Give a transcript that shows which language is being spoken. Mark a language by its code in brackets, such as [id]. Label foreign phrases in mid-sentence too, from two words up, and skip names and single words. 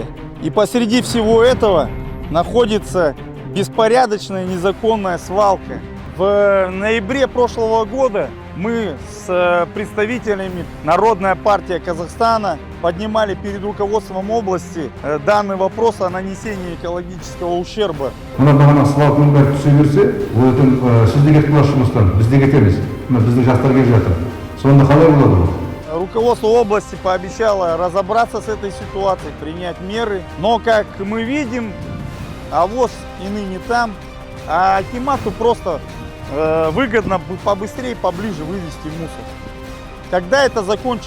[ru] И посреди всего этого находится беспорядочная незаконная свалка. В ноябре прошлого года мы с представителями Народная партия Казахстана поднимали перед руководством области данный вопрос о нанесении экологического ущерба. [kk] Мына свалканың бәрі түсе берсе, ол сізде кетіп қалған жұмыстан, бізде кетеміз. Біздің жастар келіп жатыр. Сонда қалай болады бұл? [ru] Руководство области пообещало разобраться с этой ситуацией, принять меры. Но, как мы видим, авось и ныне там, а акимату просто выгодно побыстрее, поближе вывести мусор. Когда это закончится?